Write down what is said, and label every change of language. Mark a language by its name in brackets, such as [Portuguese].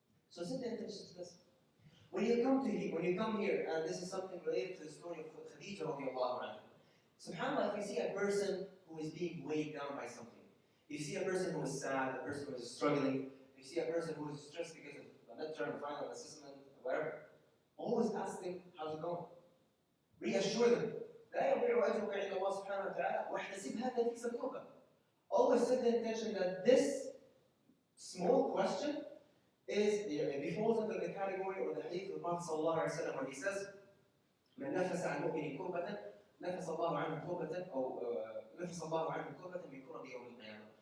[English] So set the intention to this. When you come here, and this is something related to the story of Khadija radiallahu anha. SubhanAllah, if you see a person who is being weighed down by something, you see a person who is sad, a person who is struggling, you see a person who is stressed because of a midterm, final assessment, whatever, always ask them, how's it going? Reassure them. [Arabic] لا يضيع أجرك عند الله سبحانه وتعالى واحتسب هذا في صدقك. [English] Always set the intention that this small question it falls under the category or the hadith of the Prophet sallallahu alaihi wasallam, where he says, [Arabic] من نفس عن مؤمن كربة نفس الله عنه كربة أو نفس الله عنه كربة من كرب يوم القيامة.